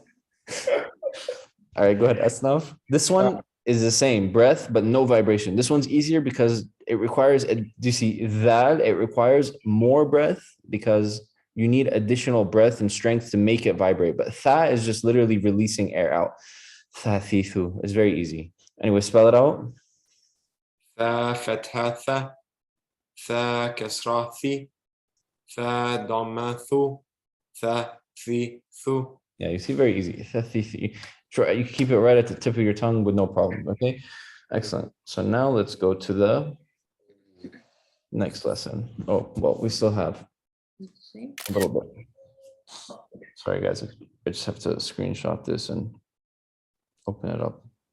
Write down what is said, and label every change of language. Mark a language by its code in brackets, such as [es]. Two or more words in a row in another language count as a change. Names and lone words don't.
[en] All right, go ahead, Esnaf. This one is the same breath, but no vibration. This one's easier because it requires, do you see that? It requires more breath because you need additional breath and strength to make it vibrate. But tha is just literally releasing air out. Thafithu is very easy. Anyway, spell it out. [ar] ثاء فتحة ثَ. ثاء كسرة ثِ. ثاء ضمة ثُ. ثاء ثِ ثُ. [en] Yeah, you see, very easy. Thafithi. Try, you keep it right at the tip of your tongue with no problem. Okay, excellent. So now let's go to the next lesson. Oh, well, we still have a little bit. Sorry, guys. I just have to screenshot this and open it up.